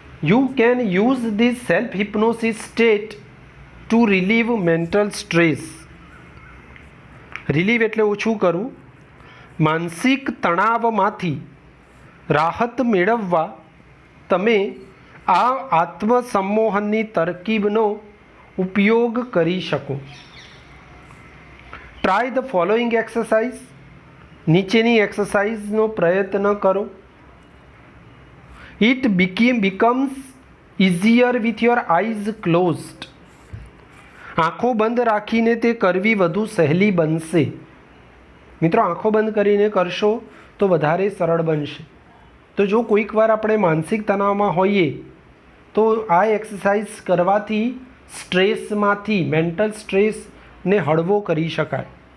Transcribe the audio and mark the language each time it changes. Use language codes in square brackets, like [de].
[en] You can use this self-hypnosis state to relieve mental stress. [gu] Relieve એટલે ઓછું કરવું. માનસિક તણાવમાંથી રાહત મેળવવા તમે આ આત્મસંમોહનની તરકીબનો ઉપયોગ કરી શકો. [en] Try the following exercise. [gu] નીચેની એક્સરસાઇઝનો પ્રયત્ન કરો. [en] It becomes easier with your eyes closed. [gu] આંખો બંધ રાખીને તે કરવી વધુ સહેલી બનશે. મિત્રો આંખો બંધ કરીને કરશો તો વધારે સરળ બનશે. તો જો કોઈક વાર આપણે માનસિક તણાવમાં હોઈએ તો આ એક્સરસાઇઝ કરવાથી સ્ટ્રેસમાંથી, મેન્ટલ સ્ટ્રેસને હળવો કરી શકાય.